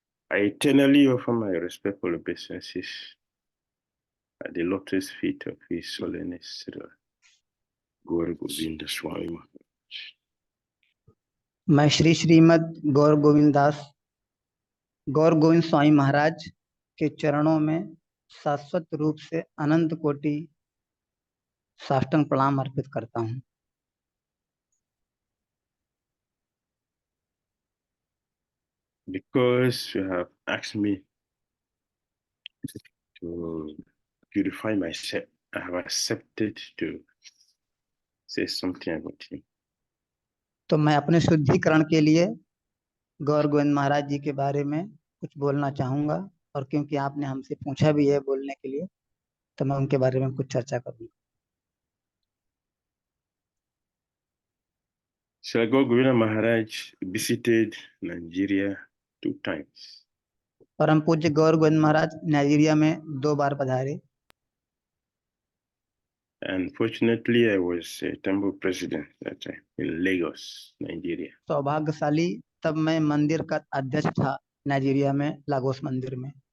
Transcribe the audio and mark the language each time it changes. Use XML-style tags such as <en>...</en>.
<en>I eternally offer my respectful obeisances at the lotus feet of His Holiness Srila Guru Govinda Swami Maharaj.</en> <hi>मैं श्री श्रीमद गौर गोविंद दास गौर गोविंद स्वामी महाराज के चरणों में शाश्वत रूप से अनंत कोटि साष्टांग प्रणाम अर्पित करता हूँ।</hi> <en>Because you have asked me to purify myself, I have accepted to say something about him.</en> <hi>तो मैं अपने शुद्धिकरण के लिए गौर गोविंद महाराज जी के बारे में कुछ बोलना चाहूंगा, और क्योंकि आपने हमसे पूछा भी है बोलने के लिए, तो मैं उनके बारे में कुछ चर्चा करूंगा।</hi> <en>Srila Guru Govinda Maharaj visited Nigeria 2 times.</en> <hi>परम पूज्य गौर गोविंद महाराज नाइजीरिया में 2 बार पधारे।</hi> <en>And fortunately, I was a temple president that time in Lagos, Nigeria.</en> <hi>सौभाग्यशाली तब मैं मंदिर का अध्यक्ष था नाइजीरिया में, लागोस मंदिर में।</hi>